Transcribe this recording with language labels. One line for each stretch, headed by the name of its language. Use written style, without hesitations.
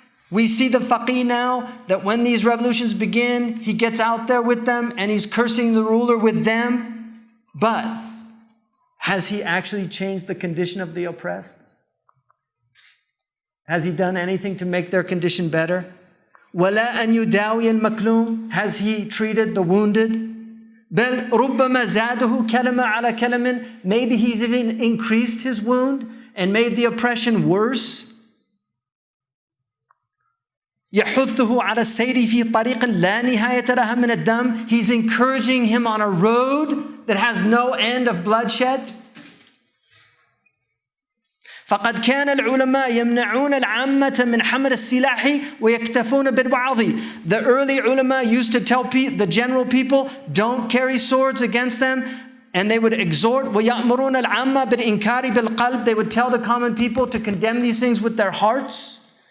English: We see the faqih now that when these revolutions begin, he gets out there with them and he's cursing the ruler with them. But has he actually changed the condition of the oppressed? Has he done anything to make their condition better?
Arabic: وَلَا أَنْ يُدَاوِيَ الْمَكْلُومِ
English: Has he treated the wounded?
Arabic: بَلْ رُبَّمَا زَادُهُ كَلَمًا عَلَى كَلَمٍ
English: Maybe he's even increased his wound and made the oppression worse.
Arabic: يحثه على السير في طريق لا نهاية لها من الدم.
English: He's encouraging him on a road that has no end of bloodshed.
Arabic: فقد كان العلماء يمنعون العامة من حمل السلاح ويكتفون بالوعظ.
English: The early ulama used to tell the general people, don't carry swords against them. And they would exhort,
Arabic: ويأمرون العامة بالإنكار بالقلب.
English: They would tell the common people to condemn these things with their hearts.